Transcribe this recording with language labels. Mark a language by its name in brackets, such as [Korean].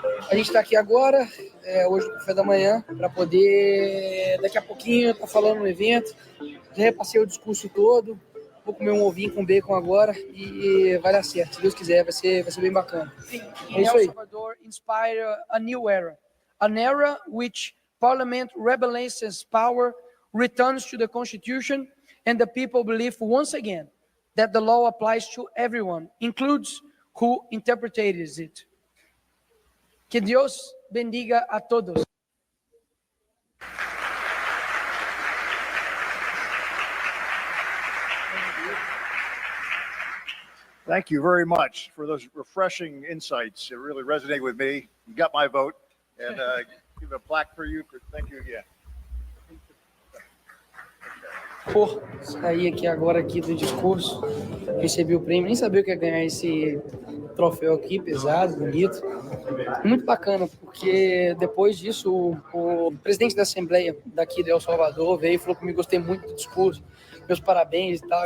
[Portuguese] A gente está aqui agora, hoje no café da manhã, para poder, daqui a pouquinho, estar falando no evento. Já repassei o discurso todo. Vou comer um ovinho com bacon agora e vai dar certo. Se Deus quiser, vai ser bem bacana. É isso aí. [English] El Salvador inspire a new era. An era which parliament rebalances power, returns to the constitution, and the people believe once again that the law applies to everyone, includes who interprets it. [Portuguese] Que Deus bendiga a todos. [English] Thank you very much for those refreshing insights. It really resonated with me. You got my vote, and give a plaque for you. Thank you again. [Portuguese] Pô, saí aqui agora do discurso, recebi o prêmio, nem sabia o que ia ganhar esse troféu aqui, pesado, bonito. Muito bacana, porque depois disso o presidente da Assembleia daqui de El Salvador veio e falou comigo, gostei muito do discurso, meus parabéns e tal.